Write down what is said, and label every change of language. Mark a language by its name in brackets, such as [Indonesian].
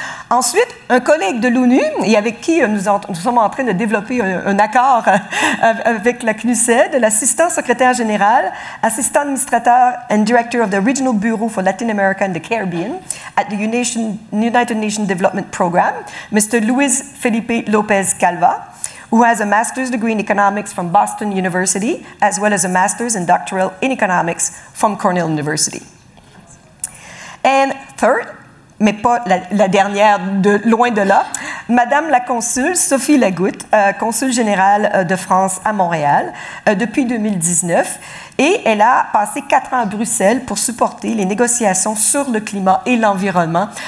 [French] Ensuite, un collègue de l'ONU, et avec qui nous sommes en train de développer un accord avec la CNUSED, l'assistant secrétaire général, assistant administrateur [English] and director of the Regional Bureau for Latin America and the Caribbean at the United Nations Development Program, Mr. Luis Felipe Lopez Calva, who has a master's degree in economics from Boston University, as well as a master's and doctoral in economics from Cornell University. And third, [French] mais pas la dernière, loin de là, Madame la consul Sophie Lagoutte, consul générale de France à Montréal depuis 2019, et elle a passé 4 ans à Bruxelles pour supporter les négociations sur le climat et l'environnement.